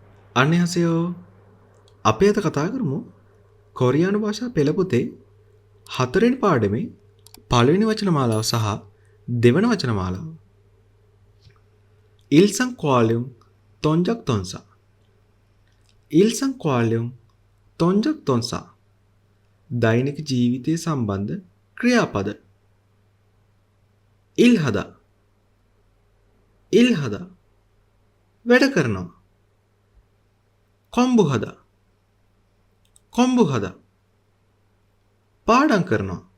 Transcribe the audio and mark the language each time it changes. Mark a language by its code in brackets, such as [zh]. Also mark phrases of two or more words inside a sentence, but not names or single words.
[si] අන්නයසයෝ අපි අද කතා කරමු කොරියානු භාෂා පෙළ පොතේ 4 වෙනි පාඩමේ පළවෙනි වචන මාලාව සහ දෙවන වචන මාලාව. [ko] 일상 관련 동작 동사. 일상 관련 동작 동사. [si] දෛනික ජීවිතයේ සම්බන්ධ ක්‍රියාපද. [ko] 일하다 일하다 [si] වැඩ කරනවා. [ko] 공부 하다 공부 하다 [si] පාඩම් කරනවා.